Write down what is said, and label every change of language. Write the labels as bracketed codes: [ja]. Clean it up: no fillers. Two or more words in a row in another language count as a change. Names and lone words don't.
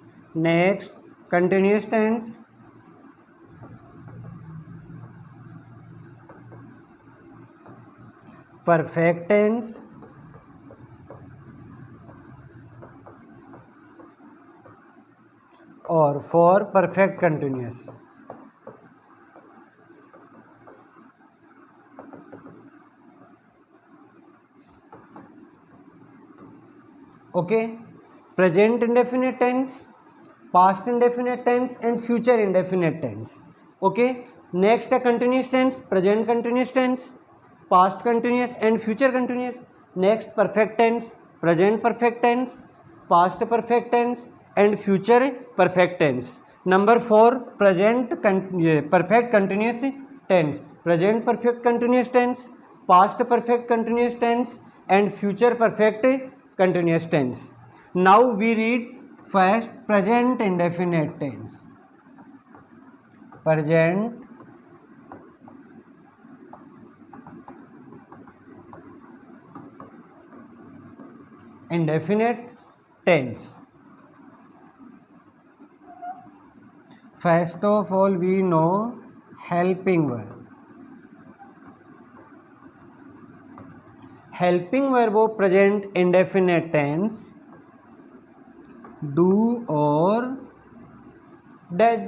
[en] Next, continuous tense. Perfect tense. और for perfect continuous. Okay, present indefinite tense, past indefinite tense and future indefinite tense. Okay, next a continuous tense, present continuous tense, past continuous and future continuous. Next perfect tense, present perfect tense, past perfect tense and future perfect tense. Number 4, perfect continuous tense, present perfect continuous tense, past perfect continuous tense and future perfect continuous tense. Now we read first present indefinite tense. Present indefinite tense. First of all, we know helping verb. Helping verb of present indefinite tense, do or does.